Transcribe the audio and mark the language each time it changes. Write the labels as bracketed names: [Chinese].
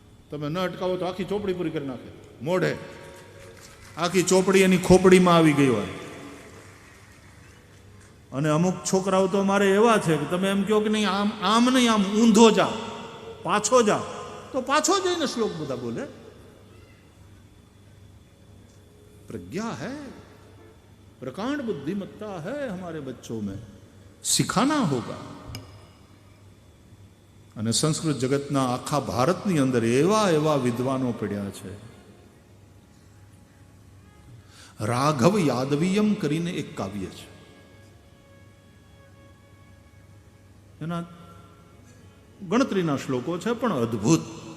[Gujarati] તમે ન અટકાવો તો આખી ચોપડી પૂરી કરી નાખે. મોઢે આખી ચોપડી એની ખોપડીમાં આવી ગઈ હોય. અને અમુક છોકરાઓ તો મારે એવા છે કે તમે એમ કહો કે નહીં આમ નહીં, આમ ઊંધો જા, પાછો જા, તો પાછો જઈને શ્લોક બધા બોલે. [Hindi] પ્રજ્ઞા હૈ. प्रकांड बुद्धिमत्ता है हमारे बच्चों में, सिखाना होगा. [Gujarati] અને સંસ્કૃત જગતના આખા ભારતની અંદર એવા એવા વિદ્વાનો પડ્યા છે. રાઘવ યાદવીયમ કરીને એક કાવ્ય છે, એના ગણતરીના શ્લોકો છે, પણ અદ્ભુત.